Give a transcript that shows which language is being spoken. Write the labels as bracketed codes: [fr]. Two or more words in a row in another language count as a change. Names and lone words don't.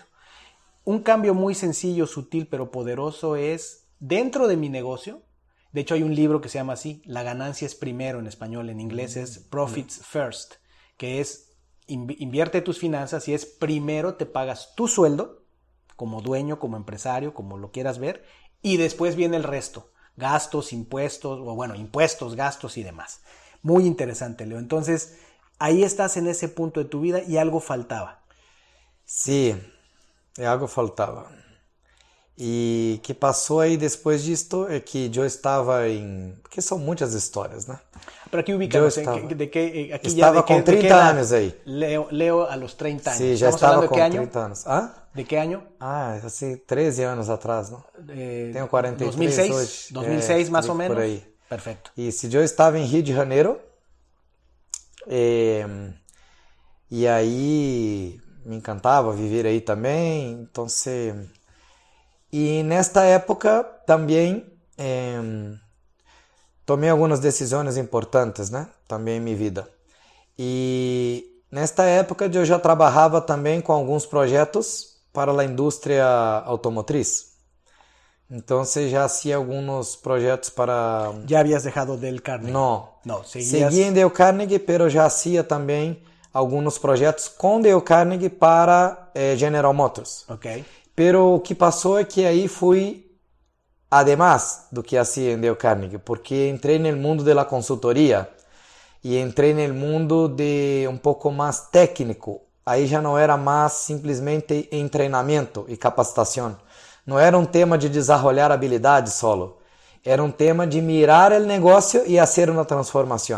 [es] Un cambio muy sencillo, sutil, pero poderoso es, dentro de mi negocio, de hecho hay un libro que se llama así, La ganancia es primero en español, en inglés es Profits First, que es, invierte tus finanzas y es primero te pagas tu sueldo, como dueño, como empresario, como lo quieras ver, y después viene el resto, gastos, impuestos, o bueno, impuestos, gastos y demás. Muy interesante, Leo. Entonces, ahí estás en ese punto de tu vida y algo faltaba. Sí, algo faltaba. [pt] E o que passou aí depois disto é que eu estava em... Porque são muitas histórias, né? [es] Pero aquí ubicamos, [pt] estava com 30 anos aí. [es] Leo a los 30 anos. [pt] Sí, já estava com 30 anos. Ah? [es] ¿De qué año? [pt] Ah, assim, 13 anos atrás, não? Tenho 43 2006, hoje. [es] 2006 más o menos. [pt] Por aí. [es] Perfecto. [pt] E se eu estava em Rio de Janeiro, e aí me encantava viver aí também, então e nesta época também tomei algumas decisões importantes, né? Também em minha vida. E nesta época eu já trabalhava também com alguns projetos para a indústria automotriz. Então já hacía alguns projetos para... [es] ¿Ya habías dejado Dale Carnegie? No, seguías... seguía en [pt] Dale Carnegie, pero já hacía também alguns projetos com Dale Carnegie para General Motors. Okay. Pero o que passou é que aí fui, además do que hacía em Dale Carnegie, porque entrei no mundo da consultoria e entrei no mundo de um pouco mais técnico. Aí já não era mais simplesmente em treinamento e capacitação. Não era um tema de desenvolver habilidades solo. Era um tema de mirar o negócio e fazer uma transformação.